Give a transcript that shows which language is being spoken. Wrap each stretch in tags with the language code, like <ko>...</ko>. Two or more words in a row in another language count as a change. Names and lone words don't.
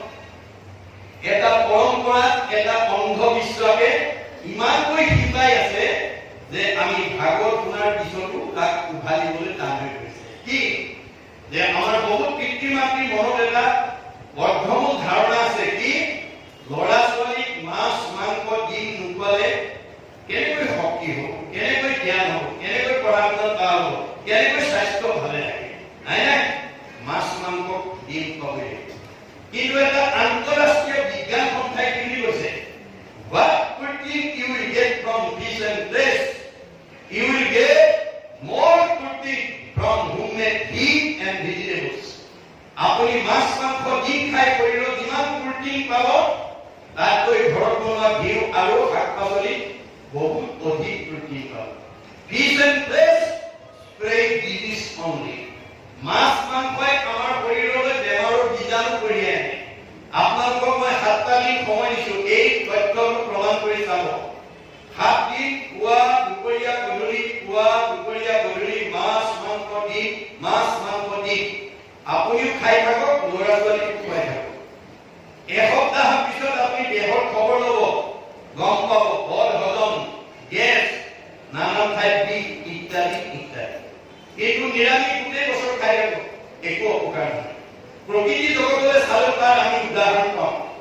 <as>এটা পৰম্পৰা এটা অন্ধবিশ্বাসে ইমানকৈ শিপাই আছে যে আমি ভাগৱত শুনাৰ পিছতো তাক উভালিবলৈ টান হৈ পৰিছে কি যে আমাৰ বহুত পিতৃ মাতৃ মনত এটা বদ্ধমূল ধাৰণা আছে কি ল'ৰা ছোৱালীক মাছ মাংস ডিম নোখোৱালে কেনেকৈ শক্তি হ'ব কেনেকৈ জ্ঞান হ'ব কেনেকৈ পঢ়া শুনাত ভাল হ'ব কেনেকৈ স্বাস্থ্য ভালে থাকে নাই মাছ মাংস ডিম খাবই কিন্তু এটা আন্তঃৰাষ্ট্ৰীয় বিজ্ঞান সংস্থাই কি কৈছে</as> <en>what protein you will get from fish and flesh you will get more protein from homemade meat and vegetables</en> <as>আপুনি মাছ মাংস ডিম খাই কৰিলে যিমান প্ৰটিন পাব তাতকৈ ঘৰত বনোৱা ঘিউ আৰু শাক পাচলি বহুত অধিক প্ৰটিন পাব</as> <en>fish and flesh spread disease only</en> <as>মাছ মাংসই আমাৰ শৰীৰলৈ বেমাৰৰ বীজাণু কঢ়িয়াই আনে আপোনালোকক মই 7টা দিন সময় দিছো এই তথ্যটো প্ৰমাণ কৰি চাব 7 দিন পুৱা দুপৰীয়া গধূলি মাছ মাংস ডিম আপুনিও খাই থাকক ল'ৰা ছোৱালীক খুৱাই থাকক এসপ্তাহৰ পিছত আপুনি দেহৰ খবৰ ল'ব গম পাব বদ হজম গেছ নানা ঠাইত বিষ ইত্যাদি ইত্যাদি এইটো নিৰামিষ গোটেই বছৰ খাই থাকক একো অপকাৰ নহয় প্ৰকৃতি জগতলৈ চালে তাৰ আমি উদাহৰণ পাওঁ</as>